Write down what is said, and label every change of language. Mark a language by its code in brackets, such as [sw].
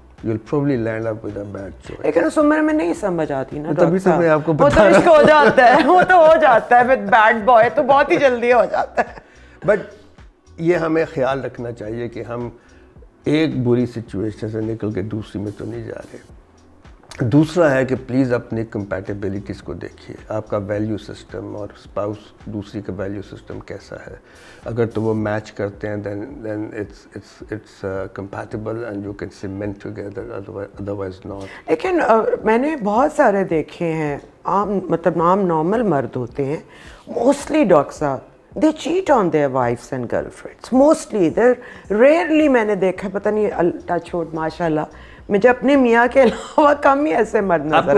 [en] You'll probably land up with a bad choice. [ur] لیکن اس عمر میں نہیں سمجھ آتی نا تبھی تو میں آپ کو وہ تو عشق ہو جاتا ہے, وہ تو ہو جاتا ہے [en] with bad boy, [ur] تو بہت ہی جلدی ہو جاتا ہے. بٹ یہ ہمیں خیال رکھنا چاہیے کہ ہم ایک بری سچویشن سے نکل کے دوسری میں تو نہیں جا رہے. دوسرا ہے کہ پلیز اپنی کمپیٹیبلٹیز کو دیکھیے, آپ کا ویلیو سسٹم اور اسپاؤس دوسری کا ویلیو سسٹم کیسا ہے. اگر تو وہ میچ کرتے ہیں [en] then it's compatible and you can cement together, otherwise not. [ur] لیکن میں نے بہت سارے دیکھے ہیں, عام نارمل مرد ہوتے ہیں, موسٹلی ڈاکٹر صاحب, [en] they cheat on their wives and girlfriends. [ur] Mostly, rarely میں نے دیکھا, پتہ نہیں, ٹچ ووڈ ماشاء اللہ, مجھے اپنے میاں کے علاوہ کم ہی ایسے مرد نظر آئے.